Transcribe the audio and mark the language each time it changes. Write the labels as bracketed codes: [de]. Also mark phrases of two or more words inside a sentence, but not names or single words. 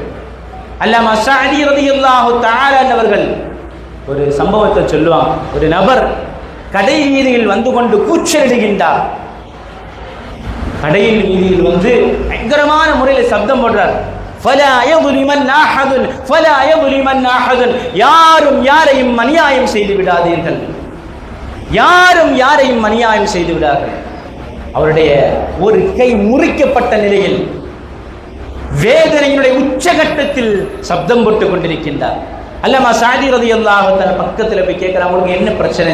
[ta] அல்லாமா ஸஅதி [ar] رضي الله تعالى [ta] அவர்கள் ஒரு சம்பவத்தை சொல்லுவாங்க. ஒரு நபர் கடை வீதியில் வந்து கொண்டு கூச்சலிடுகின்றார். கடையில் வீதியில் வந்து பயங்கரமான முறையில் சப்தம் போடுறார். [ar] ஃபலா யظلمن احد فلا يظلمن احد, [ta] யாரும் யாரையும் அநியாயம் செய்து விடாதீர்கள், யாரும் யாரையும் அநியாயம் செய்து விடாதீர்கள். அவருடைய ஒரு கை முறிக்கப்பட்ட நிலையில் வேதனையினுடைய உச்சகட்டத்தில் சப்தம் போட்டுக் கொண்டிருக்கின்றார். அல்லாமா ஸஅதி [ar] رضي الله تعالى [ta] பக்கத்தில் போய் கேட்கிறாங்க, உங்களுக்கு என்ன பிரச்சனை?